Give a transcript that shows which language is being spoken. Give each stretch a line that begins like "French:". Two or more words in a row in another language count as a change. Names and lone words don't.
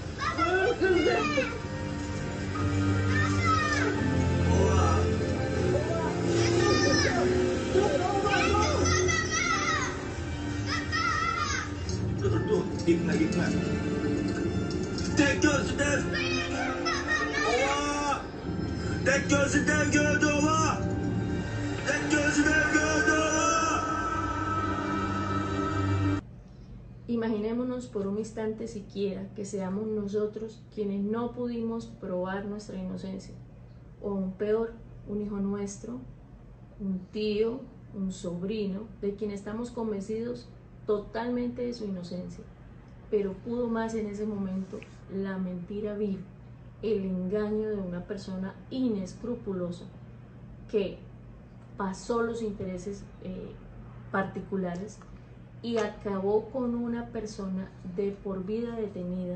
Turkish: Dur, gitme gitme. Tek gözlü dev. Ova! Tek gözlü dev gördü ova! Tek gözlü dev gördü ova!
Spanish: Imaginémonos por un instante siquiera que seamos nosotros quienes no pudimos probar nuestra inocencia, o aún peor, un hijo nuestro, un tío, un sobrino, de quien estamos convencidos totalmente de su inocencia, pero pudo más en ese momento la mentira vil el engaño de una persona inescrupulosa que pasó los intereses particulares y acabó con una persona de por vida detenida.